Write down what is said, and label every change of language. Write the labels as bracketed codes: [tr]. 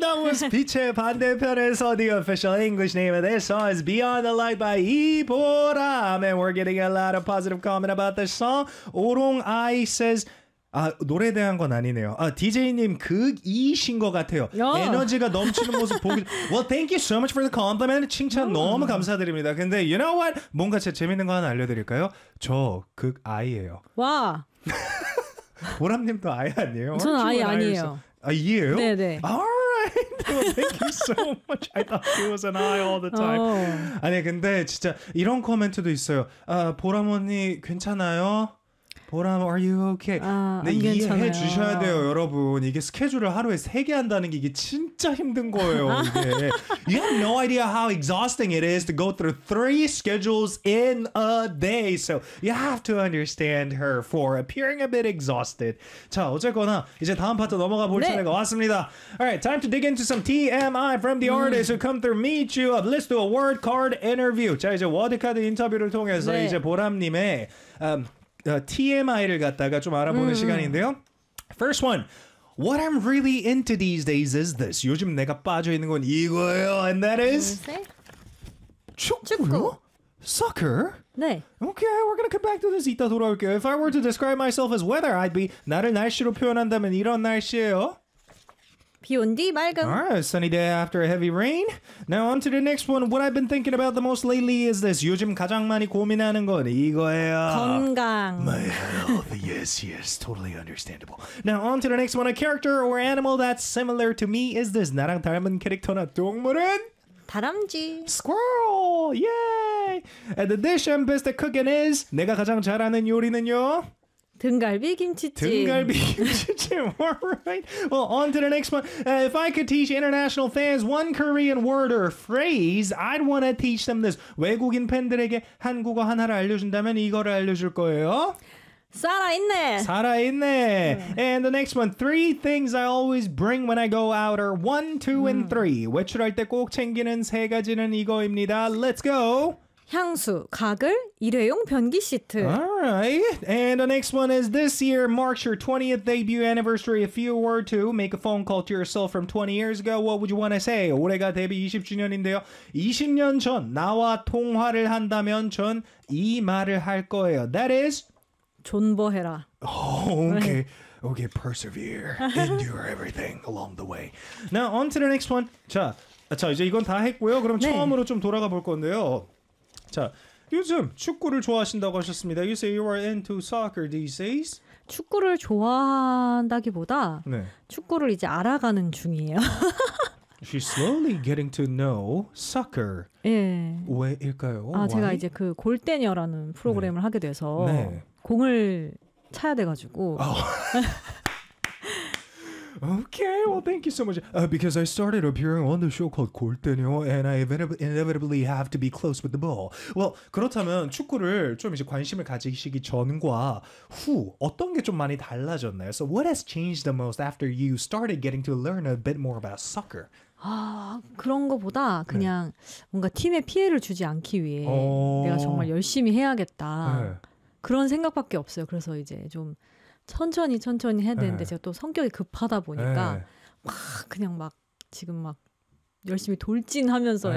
[en] That was Piche Pandepere's, the official English name of this song is Beyond the Light by Ipora. Man, we're getting a lot of positive comment about this song. Orong Ai says, [ko] 아, 노래에 대한 건 아니네요. 아, DJ님, 극이신 것 같아요. 야. 에너지가 넘치는 모습 보기. [en] Well, thank you so much for the compliment. [ko] 칭찬 너무 감사드립니다. 근데, [en] you know what? [ko] 뭔가 제 재밌는 거 하나 알려드릴까요? 저 극아이예요. 와. 보람님도 아이 아니에요? 전 아이 아니에요. 아, 이에요? 네네. [en] Alright. Well, thank you so much. I thought he was an eye all the time. 어. [ko] 아니, 근데 진짜 이런 코멘트도 있어요. 아, 보람 언니, 괜찮아요? 보람, [en] are you okay? [ko] 아, 네, 이해해 주셔야 돼요, 여러분. 이게 스케줄을 하루에 세 개 한다는 게 이게 진짜 힘든 거예요, 이게. [en] You have no idea how exhausting it is to go through three schedules in a day. So you have to understand her for appearing a bit exhausted. [ko] 자, 어쨌거나 이제 다음 파트 넘어가 볼 차례가 네. 왔습니다. [en] Alright, time to dig into some TMI from the artist who come through meet you up. Let's do a word card interview. [ko] 자, 이제 워드카드 인터뷰를 통해서 네. 이제 보람님의 TMI를 갖다가 좀 알아보는 시간인데요. [en] First one, what I'm really into these days is this. [ko] 요즘 내가 빠져 있는 건 이거예요. [en] And that is 축구? Soccer? [ko] 네. [en] Okay, we're gonna come back to this. [ko] 이따 돌아올게요. [en] If I were to describe myself as weather, I'd be [ko] 나를 날씨로 표현한다면 이런 날씨예요. 비 온 뒤 맑음. [en] Alright, sunny day after a heavy rain. Now on to the next one. What I've been thinking about the most lately is this. [ko] 요즘 가장 많이 고민하는 건 이거예요. 건강. [en] My health. Yes, yes. Totally understandable. Now on to the next one. A character or animal that's similar to me is this. [ko] 나랑 닮은 캐릭터나 동물은? 다람쥐. [en] Squirrel. Yay. And the dish I'm best at cooking is? [ko] 내가 가장 잘하는 요리는요? 등갈비 김치찜. 등갈비 김치찜. [en] Alright. Well, on to the next one. If I could teach international fans one Korean word or phrase, I'd want to teach them this. [ko] 외국인 팬들에게 한국어 하나를 알려준다면 이거를 알려줄 거예요. 살아있네. 살아있네. [en] And the next one. Three things I always bring when I go out are one, two, and three. [ko] 외출할 때 꼭 챙기는 세 가지는 이거입니다. [en] Let's go. [ko] 향수, 가글, 일회용 변기 시트. [en] Alright, and the next one is this year marks your 20th debut anniversary. If you were to make a phone call to yourself from 20 years ago, what would you want to say? [ko] 올해가 데뷔 20주년인데요. 20년 전 나와 통화를 한다면 전 이 말을 할 거예요. [en] That is? [ko] 존버해라. [en] Oh, okay. Okay, persevere. Endure everything along the way. Now, on to the next one. [ko] 자, 이제 이건 다 했고요. 그럼 네. 처음으로 좀 돌아가 볼 건데요. 자, 요즘 축구를 좋아하신다고 하셨습니다. [en] You say you are into soccer these days. [ko] 축구를 좋아한다기보다 네. 축구를 이제 알아가는 중이에요. [en] She's slowly getting to know soccer. [ko] 예. 왜일까요? 아, 제가 이제 그 골대녀라는 프로그램을 네. 하게 돼서 네. 공을 차야 돼가지고. [en] Okay, well, thank you so much. Because I started appearing on the show called 골대녀, and I inevitably have to be close with the ball. [ko] Well, 그렇다면 축구를 좀 이제 관심을 가지시기 전과 후 어떤 게 좀 많이 달라졌나요? [en] So what has changed the most after you started getting to learn a bit more about soccer? [ko] 아, 그런 거보다 그냥 네. 뭔가 팀에 피해를 주지 않기 위해 내가 정말 열심히 해야겠다. 네. 그런 생각밖에 없어요. 그래서 이제 좀 천천히 천천히 해야 되는데 네. 제가 또 성격이 급하다 보니까 네. 막 그냥 막 지금 막 열심히 돌진하면서 네.